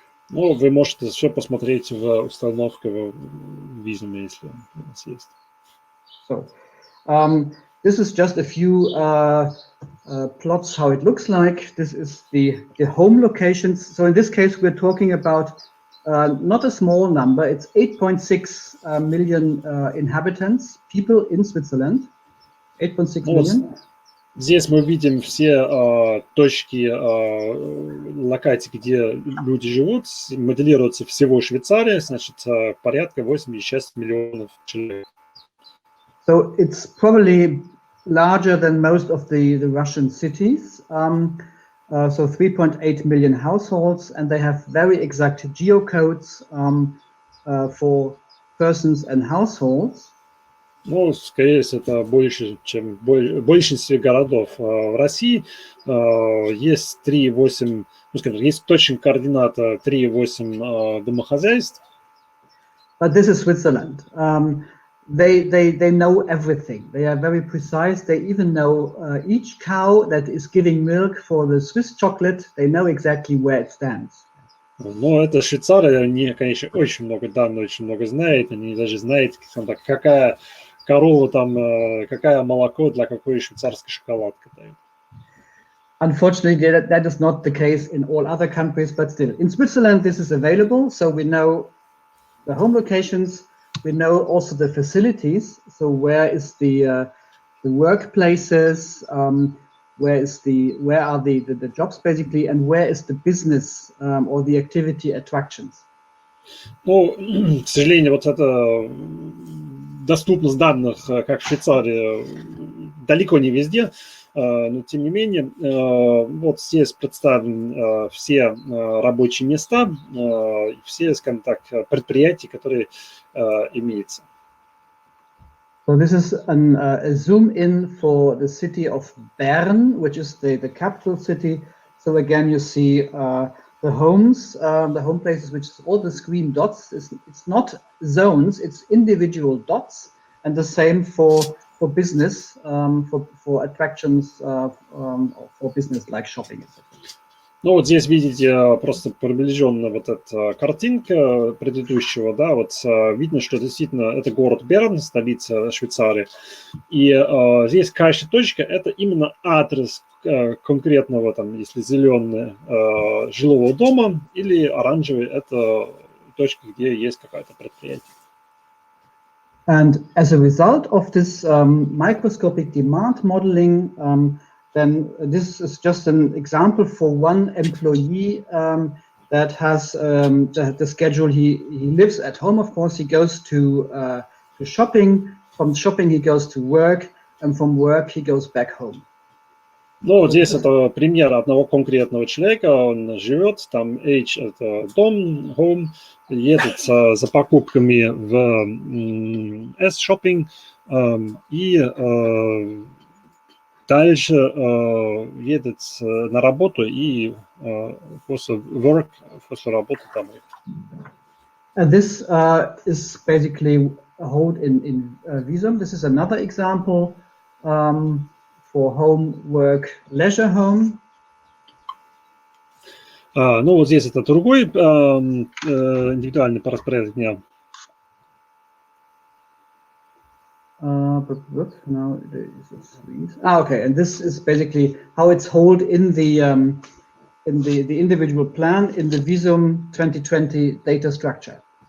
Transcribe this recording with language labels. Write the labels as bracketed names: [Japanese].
[Russian] Ну, вы можете все посмотреть в установке в Visum, если у вас есть. [English] So, this is just a few plots how it looks like. This is the home locations. So in this case, we're talking about not a small number. It's 8.6 million inhabitants, people in Switzerland. 8.6 million. [Russian] Здесь мы видим все точки локаций, где люди живут. Моделируется всего Швейцария, значит, порядка 86 миллионов человек. [English] So it's probably larger than most of the Russian cities. So 3.8 million households, and they have very exact geocodes for persons and households. [Russian] Ну, скорее всего, это больше, чем в большинстве городов в России. Есть 3,8, ну, скажем, есть точных координат 3,8 домохозяйств. [English] But this is Switzerland. They know everything. They are very precise. They even know each cow that is giving milk for the Swiss chocolate. They know exactly where it stands. [Russian] Но это Швейцария, они, конечно, очень много данных, очень много знают. Они даже знают, какая корова там, какая молоко для какой швейцарской шоколадки дают. [English] Unfortunately, that is not the case in all other countries, but still. In Switzerland, this is available, so we know the home locations, we know also the facilities, so where is the workplaces, where are the jobs basically, and where is the business or the activity attractions. [Russian] Ну, к сожалению, вот эта доступность данных, как в Швейцарии, далеко не везде, но тем не менее, вот здесь представлены все рабочие места, все, скажем так, предприятия, которые имеются. [English] So this is a zoom in for the city of Bern, which is the capital city. So again, you see the homes, the home places, which is all the screen dots. It's not zones, it's individual dots, and the same for business, for attractions for business like shopping, etc. [Russian] Ну, вот здесь видите просто приближенно вот эта картинка предыдущего, да, вот видно, что действительно это город Берн, столица Швейцарии, и здесь каждая точка – это именно адрес конкретного, там, если зеленый, жилого дома, или оранжевый – это точка, где есть какое-то предприятие. [English] And as a result of this microscopic demand modeling, then this is just an example for one employee that has the schedule. He lives at home, of course. He goes to shopping. From shopping, he goes to work, and from work, he goes back home. [Russian] Ну, вот здесь это пример одного конкретного человека. Он живет, там H – это дом, [English] home, [Russian] едет за покупками в S-shopping и дальше едет на работу и после [English] work, [Russian] после работы там. [English] This is basically a hold in Visum. This is another example for home, work, leisure home. [Russian] Ну, вот здесь это другой индивидуальный по распорядку дня. [English] Now okay, and this is basically how it's held in the individual plan in the Visum 2020 data structure.